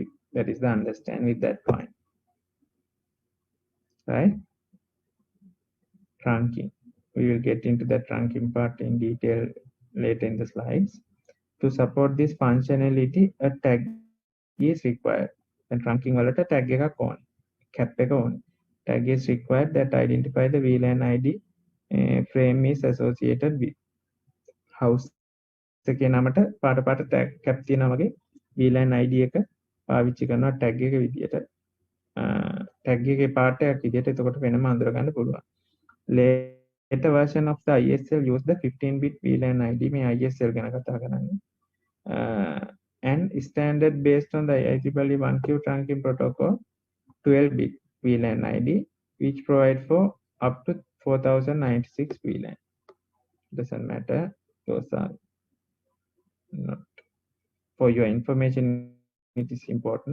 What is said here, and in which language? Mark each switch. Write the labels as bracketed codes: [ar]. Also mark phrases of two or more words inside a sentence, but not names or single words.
[en] That is the understand with that point. Right? Trunking. We will get into the trunking part in detail later in the slides. To support this functionality, a tag is required. And trunking [si] වලට tag එකක් ඕන. cap එක ඕන. [en] tag is required that identify the VLAN ID frame is associated with. [si] house එකේ නමට පාට පාට [en] tag cap [si] තියෙනවා වගේ VLAN ID එක පාවිච්චි කරනවා tag එක විදියට. tag එකේ part එකක් විදියට එතකොට වෙනම අඳුර ගන්න පුළුවන්. [en] later version of the ISL use the 15-bit VLAN ID [si] මේ ISL ගැන කතා කරන්නේ. [en] And standard based on the IEEE 1Q trunking protocol 12-bit VLAN ID which provide for up to 4096 VLAN. Doesn't matter, those are not for your information, it is important.